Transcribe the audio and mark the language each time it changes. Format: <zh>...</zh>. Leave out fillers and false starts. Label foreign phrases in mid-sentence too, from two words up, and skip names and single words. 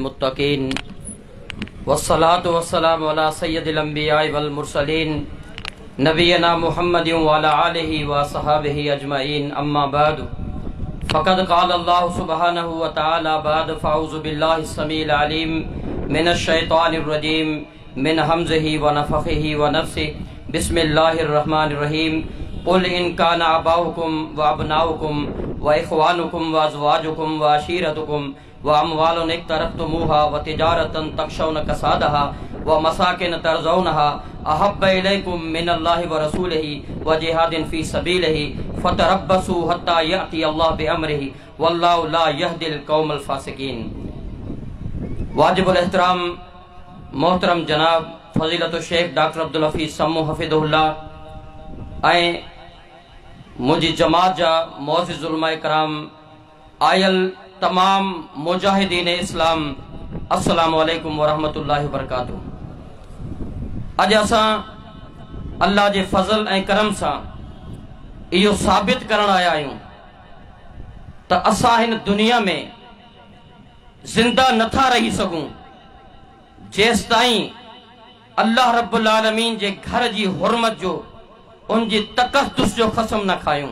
<ar>المتقين والصلاة والسلام على سيد الأنبياء والمرسلين نبينا محمد وعلى آله وأصحابه أجمعين أما بعد فقد قال الله سبحانه وتعالى بعد فأعوذ بالله السميع العليم من الشيطان الرجيم من همزه ونفخه ونفسه بسم الله الرحمن الرحيم قل إن كان آباؤكم وأبناؤكم وإخوانكم وأزواجكم وعشيرتكم وأموال اقترفتموها وتجارة تخشون كسادها ومساكن ترضونها أحب إليكم من الله ورسوله وجهاد في سبيله فتربصوا حتى يأتي الله بأمره والله لا يهدي القوم الفاسقين.</ar> <sd>वाजिबुल एहतराम मोहतरम जनाब फ़ज़ीलतु शेख डॉक्टर अब्दुल हफ़ीज़ सम्मू हफ़िज़हुल्लाह ऐं मुझी जमात जा मुअज़्ज़िज़ उलमा कराम आयल तमाम मुजाहिदीन इस्लाम</sd> <ar>السلام عليكم ورحمة الله وبركاته.</ar> <sd>अज असां अल्लाह जे फज़ल ऐं करम सां इहो साबित करण आया आहियूं त असां हिन दुनिया में जिंदा नथा रही सघूं जेसि ताईं अल्लाह</sd> <ar>رب العالمين</ar> <sd>जे घर जी हुर्मत जो उनजी तक़द्दुस जो कसम न खायूं।</sd>